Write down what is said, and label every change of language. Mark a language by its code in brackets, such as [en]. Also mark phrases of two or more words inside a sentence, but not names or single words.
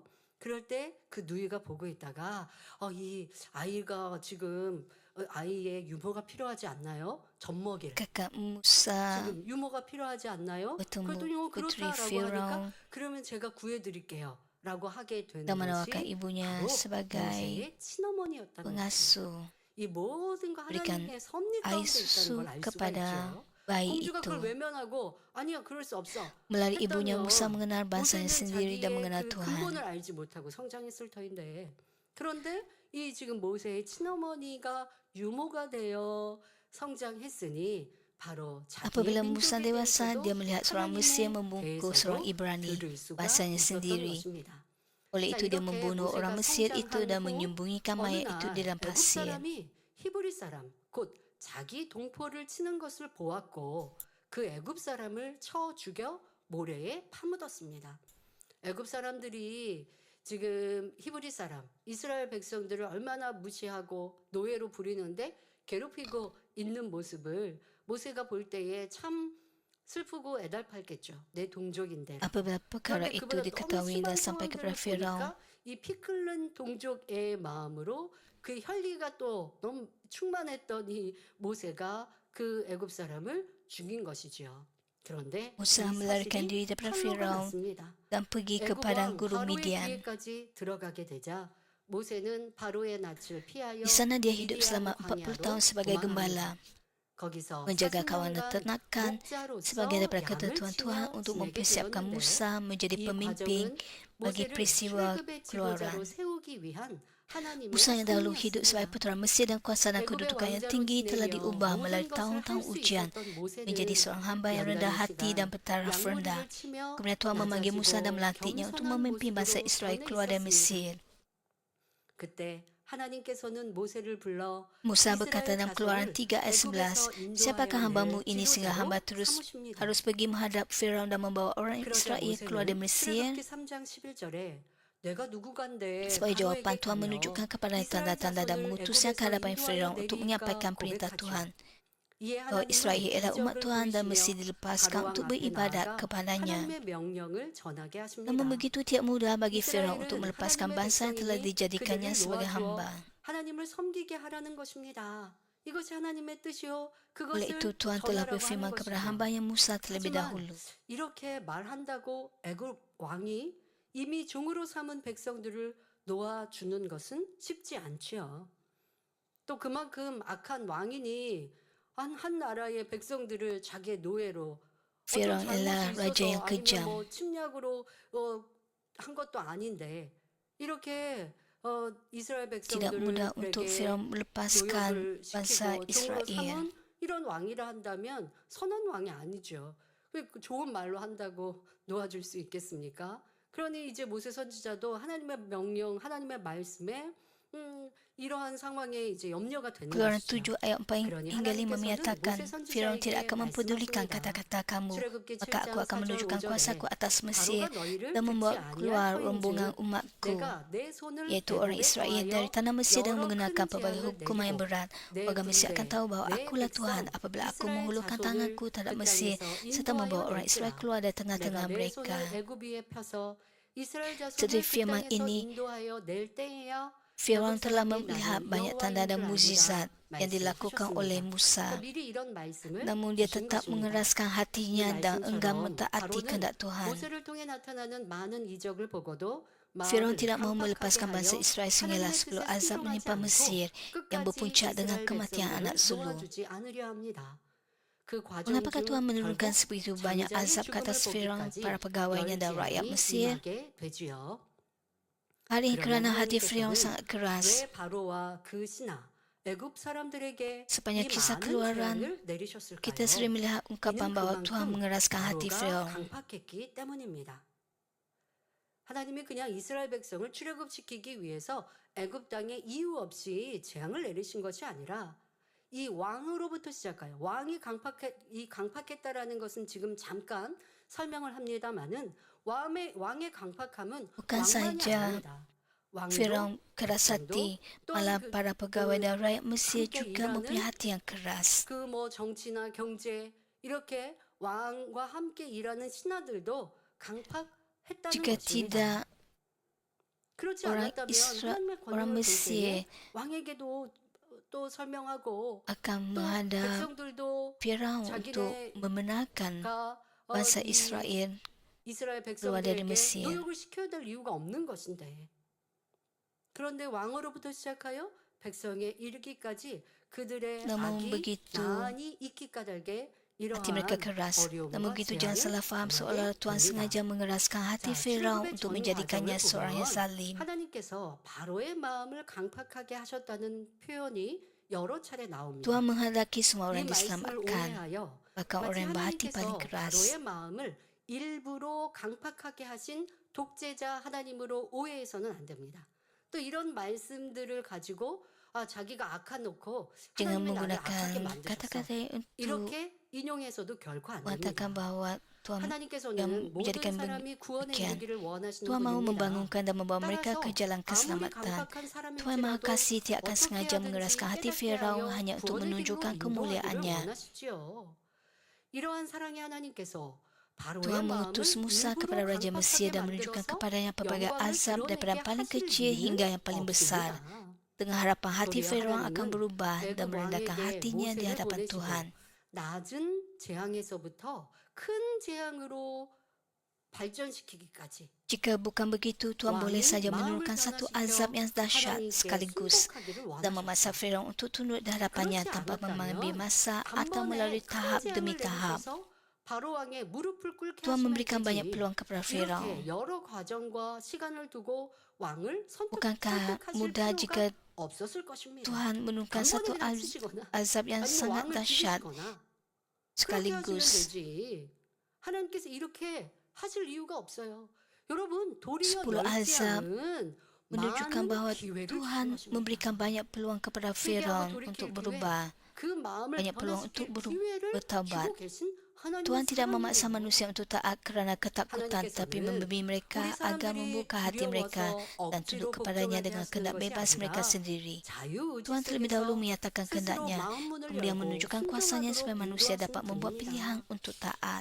[ko] 그럴 때 그 누이가 보고 있다가 이 아이가 지금 아이의 유모가 필요하지 않나요? 젖먹이를. [ms] Kakak Musa [ko] 지금 유모가 필요하지 않나요? [ms] bertemu [ko] 그랬더니 [ms] Putri [ko] 그렇다라고 하니까 [ms] Firaun [ko] 그러면 제가 구해드릴게요 라고 하게 된 [ms] dan menawarkan [ko] 것이 [ms] ibunya [ko] 바로 [ms] sebagai [ko] 모세의 친어머니였다는 것입니다. [ms] pengasuh [ko] 이 모든 거 [ms] berikan [ko] 하나님의 섭리 [ms] air [ko] 가운데 있다는 [ms] susu [ko] 걸 알 수가 [ms] kepada [ko] 있죠. [ms] bayi [ko] 공주가 [ms] itu. [ko] 그걸 외면하고 아니야 그럴 수 없어 [ms] Melalui ibunya [ko] 했다면 [ms] Musa mengenal bangsanya [ko] 모세는 [ms] sendiri dan [ko] 자기의 [ms] mengenal [ko] 그 [ms] Tuhan. [ko] 근본을 알지 못하고 성장했을 터인데 그런데 이 지금 모세의 친어머니가 유모가 되어 성장했으니 바로 자기의 [ms] Apabila Musa [ko] 민족에 [ms] dewasa, [ko] 대해서도 [ms] dia melihat seorang Mesir [ko] 하나님에 [ms] membungkuk seorang [ko] 대해서도 [ms] Ibrani, [ko] 들을 수가 [ms] bangsanya [ko] 있었던 [ms] sendiri. [ko] 것입니다. [ms] Oleh [ko] 자, [ms] itu dia [ko] 이렇게 [ms] membunuh orang [ko] 모세가 [ms] Mesir itu dan [ko] 성장한 후 [ms] menyembunyikan [ko] 어느 [ms] mayat itu di [ko] 날 [ms] dalam [ko] 애굽 [ms] pasir. [ko] 사람이 히브리 사람 곧 자기 동포를 치는 것을 보았고 그 애굽 사람을 쳐 죽여 모래에 파묻었습니다. 애굽 사람들이 지금 히브리 사람 이스라엘 백성들을 얼마나 무시하고 노예로 부리는데 괴롭히고 있는 모습을 모세가 볼 때에 참 슬프고 애달팠겠죠. 내 동족인데. [ms] Apabila perkara [ko] 그런데 [ms] itu [ko] 그보다 너무 [ms] diketahui [ko] 심한 [ms] dan sampai kepada [ko] 상황들을 [ms] Firaun, [ko] 보니까 이 피 끓는 동족의 마음으로 그 혈기가 또 너무 충만했던 이 모세가 그 애굽 사람을 죽인 것이지요. 그런데 이 [ms] Musa melarikan [ko] 사실이 [ms] diri daripada [ko] 현로가 [ms] Firaun [ko] 났습니다. [ms] dan pergi ke [ko] 애굽 [ms] padang [ko] 왕 [ms] gurun [ko] 바로의 [ms] Midian. [ko] 귀에까지 들어가게 되자 모세는 바로의 낯을 피하여 [ms] Di sana dia hidup [ko] 미디안 [ms] selama 40 [ko] 광야로 [ms] tahun sebagai [ko] 도망합니다. [ms] gembala, [ko] 거기서 [ms] menjaga kawanan [ko] 40년간 [ms] ternakan sebagai [ko] 목자로서 [ms] daripada [ko] 양을 [ms] ketentuan Tuhan [ko] 치며 [ms] untuk [ko] 지내게 [ms] mempersiapkan [ko] 되었는데 [ms] Musa menjadi [ko] 이 [ms] pemimpin [ko] 과정은 [ms] bagi [ko] 모세를 [ms] peristiwa [ko] 출애굽의 [ms] keluaran. [ko] 지도자로 세우기 위한 하나님의 [ms] Musa yang dahulu hidup sebagai [ko] 섭리였습니다. [ms] putera Mesir dan kuasa dan [ko] 애굽의 [ms] kedudukan yang [ko] 왕자로 [ms] tinggi telah [ko] 지내며 [ms] diubah melalui [ko] 모든 것을 [ms] tahun-tahun [ko] 할 수 [ms] ujian [ko] 있었던 [ms] menjadi [ko] 모세는 [ms] seorang hamba yang rendah hati dan [ko] 연단의 [ms] bertaraf [ko] 시간 [ms] rendah. [ko] 양모리를 치며 [ms] Kemudian Tuhan memanggil Musa dan [ko] 낮아지고 [ms] melantiknya untuk [ko] 겸손한 [ms] memimpin bangsa [ko] 모습으로 [ms] Israel [ko] 전해 [ms] keluar dari [ko] 있었습니다. [ms] Mesir. [ko] 그때 하나님께서는 모세를 불러 [ms] Musa berkata [ko] 이스라엘 [ms] dalam Keluaran [ko] 자손을 [ms] 3 ayat 11, [ko] 애굽에서 [ms] siapakah [ko] 인도하여 [ms] hambamu [ko] 낼 [ms] ini sehingga hamba [ko] 지도자로 [ms] terus [ko] 삼으십니다. [ms] harus pergi menghadap Firaun dan membawa orang [ko] 그러자 [ms] Israel keluar dari [ko] 모세는 [ms] Mesir? [ko] 출애굽기 3장 11절에 내가 누구간데 [ms] Sebagai jawapan [ko] 바로에게 [ms] Tuhan [ko] 가며 [ms] menunjukkan kepada [ko] 이스라엘 [ms] tanda-tanda dan [ko] 자손을 [ms] mengutusnya ke [ko] 애굽에서 [ms] hadapan [ko] 인도하여 [ms] Firaun untuk [ko] 내리까 [ms] menyampaikan perintah [ko] 고백하죠. [ms] Tuhan [ko] 이에 [ms] bahwa Israel [ko] 하나님은 [ms] ialah umat [ko] 기적을 [ms] Tuhan dan mesti [ko] 보이시며 [ms] dilepaskan [ko] 바로 왕 [ms] untuk [ko] 앞에 [ms] beribadat [ko] 나아가 [ms] kepadanya. [ko] 하나님의 명령을 전하게 하십니다. [ms] Namun begitu tidak mudah bagi Firaun untuk [ko] 이스라엘은 [ms] melepaskan [ko] 하나님의 [ms] bangsa yang telah [ko] 백성이니 [ms] dijadikannya [ko] 그들을 [ms] sebagai [ko] 놓아주어 [ms] hamba. [ko] 하나님을 섬기게 하라는 것입니다. 이것이 하나님의 뜻이요. [ms] Oleh itu [ko] 그것을 [ms] Tuhan telah [ko] 전하라고 하는 [ms] berfirman kepada [ko] 것이죠. [ms] hambanya Musa terlebih [ko] 하지만 [ms] dahulu. [ko] 이렇게 말한다고 애굽 왕이 이미 종으로 삼은 백성들을 놓아주는 것은 쉽지 않지요. 또 그만큼 악한 왕이니 한 나라의 백성들을 자기의 노예로 어떤 [ms] Firaun ialah [ko] 잘못이 [ms] raja [ko] 있어서 [ms] yang [ko] 아니면 [ms] kejam. [ko] 뭐 침략으로 한 것도 아닌데 이렇게 이스라엘 [ms] Tidak mudah untuk [ko] 백성들에게 [ms] Firaun melepaskan [ko] 노역을 [ms] bangsa [ko] 시키고 종으로 [ms] Israel. [ko] 삼은 이런 왕이라 한다면 선한 왕이 아니죠. 왜 좋은 말로 한다고 놓아줄 수 있겠습니까? 그러니 이제 모세 선지자도 하나님의 명령, 하나님의 말씀에 이러한 상황에 이제 염려가 되는 [ms] Keluaran [ko] 것이죠. [ms] 7 ayat 4 [ko] 그러니 [ms] hingga 5 [ko] 하나님께서는 [ms] menyatakan, [ko] 모세 [ms] Firaun tidak [ko] 선지자에게 [ms] akan mempedulikan [ko] 말씀하십니다. [ms] kata-kata kamu, [ko] 출애굽기 [ms] maka aku [ko] 7장 [ms] akan [ko] 4절 [ms] menunjukkan [ko] 5절에 [ms] kuasaku atas Mesir [ko] 바로가 너희를 [ms] dan [ko] 듣지 [ms] membawa [ko] 아니할 [ms] keluar [ko] 터인즉 [ms] rombongan umatku, [ko] 내가 내 손을 [ms] yaitu orang [ko] 애굽에 [ms] Israel [ko] 더하여 [ms] dari tanah Mesir dan [ko] 여러 [ms] mengenakan [ko] 큰 [ms] pelbagai [ko] 재앙을 [ms] hukuman yang [ko] 내리고 [ms] berat. [ko] 내 [ms] Warga Mesir akan [ko] 군대, [ms] tahu bahwa [ko] 내 [ms] akulah Tuhan [ko] 백성 [ms] apabila aku [ko] 이스라엘 [ms] menghulurkan [ko] 자손을 [ms] tanganku terhadap [ko] 그 [ms] Mesir [ko] 땅에서 [ms] serta membawa [ko] 인도하여 [ms] orang Israel [ko] 낼지라 [ms] keluar dari [ko] 내가 [ms] tengah-tengah [ko] 내 [ms] mereka. [ko] 손을 애굽 위에 펴서 이스라엘 자손을 [ms] Setelah [ko] 그 [ms] firman [ko] 땅에서 [ms] ini, [ko] 인도하여 낼 때에야 [ms] Firaun [ko] 애굽 [ms] telah [ko] 사람의 [ms] melihat [ko] 나는 [ms] banyak tanda [ko] 여호와인 [ms] dan [ko] 줄 [ms] mukjizat [ko] 알리라 [ms] yang dilakukan oleh [ko] 말씀하셨습니다. [ms] Musa. [ko] 그러니까 미리 이런 말씀을 [ms] Namun dia [ko] 주신 [ms] tetap [ko] 것입니다. [ms] mengeraskan [ko] 이 [ms] hatinya dan enggan [ko] 말씀처럼 [ms] mentaati [ko] 바로는 [ms] kehendak Tuhan. [ko] 모세를 통해 나타나는 많은 이적을 보고도 [ms] Firaun [ko] 마음을 [ms] tidak mahu [ko] 강팍하게 [ms] melepaskan bangsa [ko] 하여 [ms] Israel sehinggalah [ko] 하나님의 [ms] 10 [ko] 뜻에 [ms] azab [ko] 순종하지 [ms] menimpa [ko] 않고 [ms] Mesir yang [ko] 끝까지 [ms] berpuncak dengan [ko] 이스라엘 [ms] kematian anak [ko] 백성들을 [ms] sulung. [ko] 놓아주지 않으려 합니다. 그 과정 [ms] Mengapakah Tuhan [ko] 중 [ms] menurunkan [ko] 결국 [ms] sebegitu banyak [ko] 장자의 [ms] azab ke [ko] 죽음을 [ms] atas Firaun, [ko] 보기까지 [ms] para pegawainya dan rakyat [ko] 열재앙이 [ms] Mesir? [ko] 임하게 되지요. [ms] Hal ini kerana [ko] 그러면 [ms] hati Firaun [ko] 하나님께서는 [ms] sangat keras. [ko] 왜 바로와 그 신하 애굽 사람들에게 이 [ms] Sepanjang kisah [ko] 많은 [ms] keluaran, [ko] 재앙을 내리셨을까요? [ms] kita sering melihat ungkapan [ko] 이는 [ms] bahwa Tuhan [ko] 그만큼 [ms] mengeraskan hati [ko] 바로가 [ms] Firaun. [ko] 강팍했기 때문입니다. 하나님이 그냥 이스라엘 백성을 출애굽시키기 위해서 애굽 땅에 이유 없이 재앙을 내리신 것이 아니라 이 왕으로부터 시작하여 왕이 강팍했다라는 것은 지금 잠깐 설명을 합니다마는 왕의 강팍함은 [ms] Bukan [ko] 왕만이 [ms] saja [ko] 아닙니다. 왕도 [ms] Firaun keras hati, malah [ko] 또한 [ms] para pegawai dan rakyat Mesir [ko] 함께 [ms] juga mempunyai [ko] 일하는 [ms] hati yang keras. [ko] 그 뭐 정치나 경제 이렇게 왕과 함께 일하는 신하들도 강팍했다는 [ms] Jika [ko] 것입니다. [ms] tidak, [ko] 그렇지 [ms] orang [ko] 않았다면 하나님의 [ms] orang [ko] 권능을 볼 때에 [ms] Mesir [ko] 왕에게도 또 설명하고 [ms] akan [ko] 또 [ms] menghadap [ko] 백성들도 [ms] Firaun untuk membenarkan bangsa [ko] 이 [ms] Israel [ko] 이스라엘 [ms] keluar dari [ko] 백성들에게 [ms] Mesir. [ko] 노역을 시켜야 될 이유가 없는 것인데 그런데 왕으로부터 시작하여 백성에 이르기까지 그들의 [ms] Namun [ko] 악이 [ms] begitu [ko] 나란히 있기 까닭에 [ms] hati mereka [ko] 이러한 [ms] keras. Namun [ko] 어려움과 [ms] begitu jangan [ko] 재앙을 [ms] salah faham [ko] 당하게 [ms] seolah Tuhan [ko] 됩니다. [ms] sengaja mengeraskan hati [ko] 자, [ms] Firaun [ko] 출애굽의 [ms] untuk [ko] 전 [ms] menjadikannya [ko] 과정을 [ms] seorang yang [ko] 보면 [ms] zalim. [ko] 하나님께서 바로의 마음을 강팍하게 하셨다는 표현이 여러 차례 나옵니다. [ms] Tuhan menghendaki semua [ko] 이 [ms] orang [ko] 말씀을 [ms] diselamatkan, [ko] 오해하여 [ms] bahkan [ko] 마치 [ms] orang yang berhati paling [ko] 하나님께서 [ms] keras. [ko] 바로의 마음을 일부러 강팍하게 하신 독재자 하나님으로 오해해서는 안 됩니다. 또 이런 말씀들을 가지고 자기가 악한 놓고 [ms] Jangan [ko] 하나님이 나를 악하게 [ms] menggunakan [ko] 만드셨어. [ms] kata-kata untuk [ko] 이렇게 인용해서도 결코 안 [ms] mengatakan [ko] 됩니다. [ms] bahwa Tuhan [ko] 하나님께서는 모든 [ms] menjadikan [ko] 사람이 구원에 [ms] demikian. [ko] 이르기를 원하시는 [ms] Tuhan mahu [ko] 분입니다. [ms] membangunkan dan membawa mereka [ko] 따라서 [ms] ke jalan [ko] 아무리 [ms] keselamatan. [ko] 강팍한 [ms] Tuhan Maha [ko] 사람일지라도 [ms] Kasih tidak akan [ko] 어떻게 [ms] sengaja mengeraskan [ko] 하든지 [ms] hati [ko] 깨닫게 [ms] Firaun [ko] 하여 [ms] hanya untuk [ko] 구원의 길로 [ms] menunjukkan [ko] 인도하기를 [ms] kemuliaannya. [ko] 원하시지요. 이러한 사랑의 하나님께서 바로의 [ms] Tuhan [ko] 마음을 [ms] mengutus Musa kepada [ko] 일부러 [ms] Raja Mesir [ko] 강팍하게 [ms] dan menunjukkan [ko] 만들어서 [ms] kepadanya pelbagai [ko] 영광을 [ms] azab daripada yang [ko] 드러내게 [ms] paling [ko] 하실 [ms] kecil hingga [ko] 이유는 [ms] yang paling besar. [ko] 없습니다. [ms] Dengan harapan hati [ko] 도리어 [ms] Firaun akan [ko] 하나님은 [ms] berubah dan [ko] 애굽 [ms] merendahkan [ko] 왕에게 [ms] hatinya di [ko] 모세를 [ms] hadapan [ko] 보내시고 [ms] Tuhan. [ko] 낮은 재앙에서부터 큰 재앙으로 발전시키기까지 [ms] Jika bukan begitu, Tuhan boleh [ko] 왕이 [ms] saja [ko] 마음을 [ms] menurunkan satu [ko] 변화시켜 [ms] azab yang dahsyat [ko] 하나님께 [ms] sekaligus [ko] 순복하기를 [ms] dan memaksa [ko] 원하셨어. [ms] Firaun untuk tunduk di hadapannya [ko] 그렇지 [ms] tanpa mengambil [ko] 않았다면 [ms] masa atau [ko] 단번에 [ms] melalui [ko] 큰 [ms] tahap demi [ko] 재앙을 [ms] tahap. [ko] 내리셔서 바로 왕의 무릎을 꿇게 [ms] Tuhan [ko] 하시면 [ms] memberikan banyak [ko] 되지. [ms] peluang kepada Firaun. [ko] 이렇게 여러 과정과 시간을 두고 왕을 [ms] Bukankah [ko] 선택하실 [ms] mudah [ko] 필요가 [ms] jika [ko] 없었을 것입니다. [ms] Tuhan menurunkan satu [ko] 단번에 그냥 쓰시거나 [ms] azab yang [ko] 아니면 [ms] sangat [ko] 왕을 [ms] dahsyat [ko] 죽이시거나 그렇게 하시면 [ms] sekaligus. [ko] 되지. 하나님께서 이렇게 하실 이유가 없어요. 여러분 도리어 [ms] 10 azab [ko] 열지양은 [ms] menunjukkan [ko] 많은 [ms] bahawa [ko] 기회를 [ms] Tuhan [ko] 주십니다. [ms] memberikan banyak peluang kepada [ko] 회개하고 [ms] Firaun [ko] 돌이킬 [ms] untuk [ko] 기회, [ms] berubah. [ko] 그 마음을 [ms] banyak peluang untuk [ko] 변화시킬 기회를 [ms] bertaubat. [ko] 주고 계신 하나님의 [ms] Tuhan tidak memaksa [ko] 사랑이에요. [ms] manusia untuk taat kerana ketakutan, tapi memberi mereka [ko] 우리 [ms] agar [ko] 사람들이 [ms] membuka hati mereka [ko] 두려워서 [ms] dan [ko] 억지로 [ms] tunduk kepadanya [ko] 복종하게 [ms] dengan [ko] 하시는 [ms] kehendak [ko] 것이 [ms] bebas mereka [ko] 아니라 [ms] sendiri. [ko] 자유의지 [ms] Tuhan terlebih dahulu [ko] 속에서 [ms] menyatakan [ko] 스스로 [ms] kehendaknya, [ko] 마음문을 [ms] kemudian [ko] 열고 [ms] menunjukkan kuasanya supaya [ko] 순종하도록 [ms] manusia [ko] 인도하시는 [ms] dapat membuat [ko] 분입니다. [ms] pilihan untuk taat.